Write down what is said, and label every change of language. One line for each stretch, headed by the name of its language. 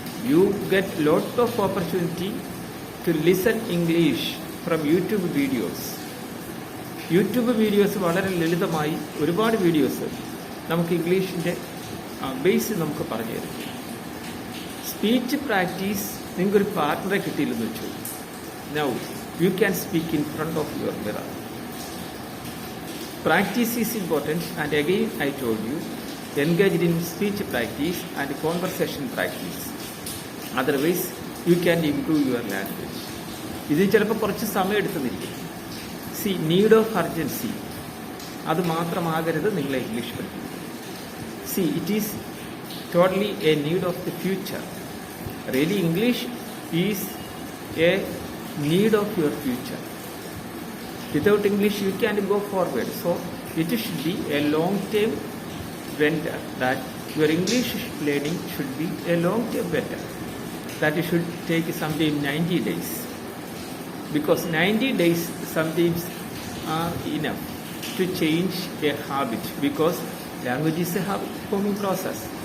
English: You get lot of opportunity to listen English from YouTube videos.
Malayalam: YouTube videos വളരെ ലളിതമായി ഒരുപാട് videos നമുക്ക് ഇംഗ്ലീഷിൻ്റെ base നമുക്ക് പറഞ്ഞു തരും. സ്പീച്ച് പ്രാക്ടീസ് നിങ്ങൾക്കൊരു പാർട്ട്ണറെ കിട്ടിയില്ലെന്ന് വെച്ചു.
English: Now you can speak in front of your mirror. Practice is important, and again I told you, engage in speech practice and conversation practice. Otherwise you can improve your language.
Malayalam: ഇത് ചിലപ്പോൾ കുറച്ച് സമയം എടുത്തെന്നിരിക്കും. Need of urgency അത് മാത്രമാകരുത് നിങ്ങളെ English പഠിക്കുന്നത്.
English: It is totally a need of the future. Really English is a need of your future. Without English you can't go forward. So it should be a long term venture, that your English learning should be a long term venture, that it should take sometimes 90 days, because 90 days sometimes are enough to change a habit, because language is a habit forming process.